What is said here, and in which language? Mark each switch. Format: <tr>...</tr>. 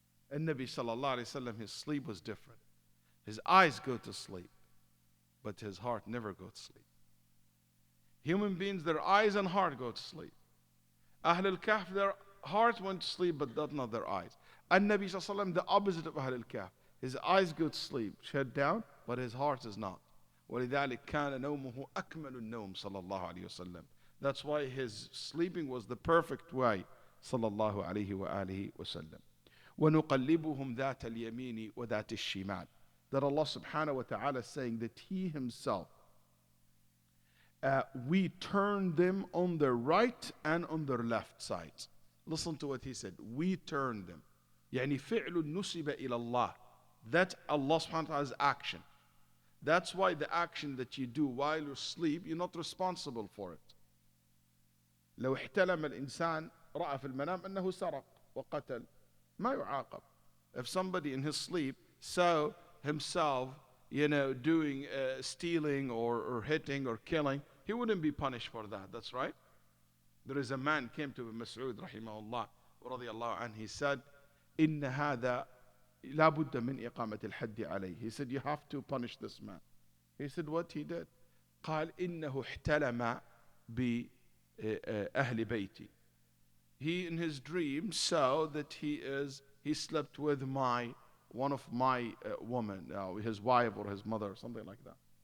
<en>And Nabi sallallahu alayhi wa sallam, his sleep was different. His eyes go to sleep, but his heart never goes to sleep. Human beings, their eyes and heart go to sleep. Ahl al-Kahf, their heart went to sleep, but not their eyes. And Nabi sallallahu alayhi wa sallam, the opposite of Ahl al-Kahf. His eyes go to sleep, shut down, but his heart is not.</en> <ar>ولذلك كان نومه أكمل النوم صلى الله عليه وسلم.</ar> <en>That's why his sleeping was the perfect way</en> <ar>صلى الله عليه وآله وسلم. ونقلبهم ذات اليمين وذات الشمال.</ar> <en>That Allah subhanahu wa ta'ala is saying that He Himself, we turn them on their right and on their left sides. Listen to what He said. We turn them.</en> <ar>يعني فعل نسب إلى الله.</ar> <en>That's Allah subhanahu wa ta'ala's action. That's why the action that you do while you sleep, you're not responsible for it.</en> <ar>لو احتلم الإنسان رأى في المنام أنه سرق وقتل ما يعاقب.</ar> <en>If somebody in his sleep saw himself, doing stealing or hitting or killing, he wouldn't be punished for that. That's right. There is a man came to Mas'ud rahimahullah radiyallahu anhu. He said,</en> <ar>إن هذا لا بد من إقامة الحد عليه.</ar> <en>He said, you have to punish this man. He said, what he did?</en> <ar>قال إنه احتلم بأهل بيتي.</ar> <en>He in his dream saw that he slept with one of my women, his wife or his mother or something like that.</en>